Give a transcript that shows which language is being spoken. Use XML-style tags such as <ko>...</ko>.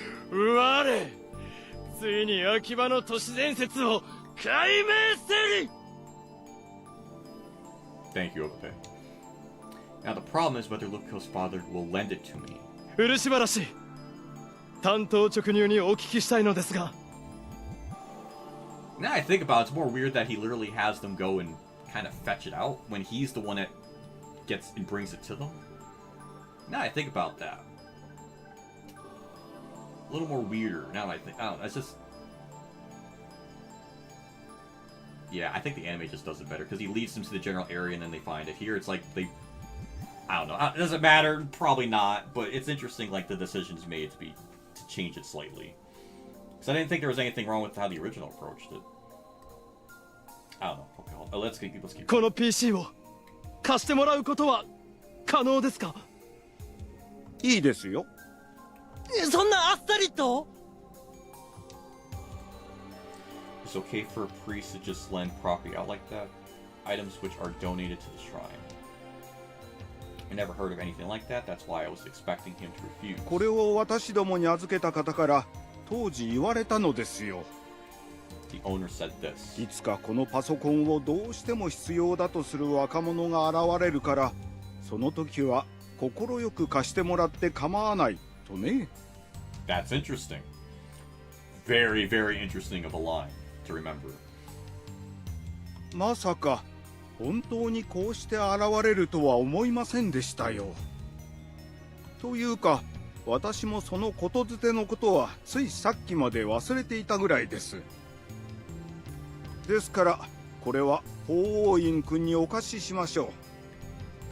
<ja>我ついに秋葉の都市伝説を解明せり。</ja> <en>Thank you, Okape. Now the problem is whether Luko's father will lend it to me.</en> <ja>漆原担当直入にお聞きしたいのですが。</ja> <en>Now I think about it, it's more weird that he literally has them go and kind of fetch it out when he's the one that gets and brings it to them. Now I think about that. A little more weirder. Now I think, I don't know, it's just... Yeah, I think the anime just does it better, because he leads them to the general area and then they find it. Here it's like they... I don't know, it doesn't matter, probably not, but it's interesting like the decisions made to change it slightly. Because I didn't think there was anything wrong with how the original approached it. I don't know. Okay, let's keep</en> <ja>この PC を貸してもらうことは可能ですか？いいですよ。そんなあっさりと？</ja> <en>It's okay for a priest to just lend property out like that. Items which are donated to the shrine. I never heard of anything like that. That's why I was expecting him to refuse.</en> <ja>これを私どもに預けた方から当時言われたのですよ。</ja> <en>The owner said this.</en> <ja>いつかこのパソコンをどうしても必要だとする若者が現れるから、その時は快く貸してもらって構わないとね。</ja> <en>That's interesting. Very, very interesting of a line to remember.</en> <ja>まさか本当にこうして現れるとは思いませんでしたよ。というか、私もそのことづてのことはついさっきまで忘れていたぐらいです。ですからこれは法王院君にお貸ししましょう。</ja>